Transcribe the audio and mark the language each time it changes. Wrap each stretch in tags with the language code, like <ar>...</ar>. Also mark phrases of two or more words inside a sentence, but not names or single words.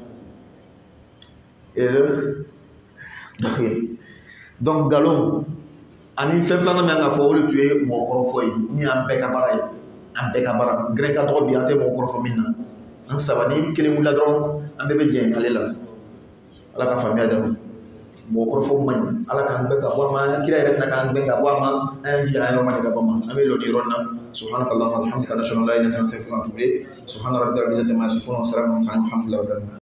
<bm>donc nkalon ani fɛn filanan min kan ka fɔ o de tun ye mɔgɔkɔrɔfɔ ye min y'an bɛɛ ka baara ye an bɛɛ ka baara gɛrɛ ka tɔgɔ bi an tɛ mɔgɔkɔrɔfɔ min na an saba ni kelen wulila dɔrɔn an bɛɛ bɛ jɛn ale la ala ka faamuya dama mɔgɔkɔrɔfɔ man ɲi ala k'an bɛɛ ka bɔ a ma kira yɛrɛ fana k'an bɛɛ ka bɔ a ma an y'an jija an yɔrɔ ma de ka bɔ a ma an bɛ lɔ ni yɔrɔ in na</bm> <ar>سبحانك اللهم وبحمدك نشهد أن لا إله إلا أنت أستغفرك وأتوب إليك سبحان ربك رب العزة عما يصفون وسلام على المرسلين والحمد لله رب العالمين</ar>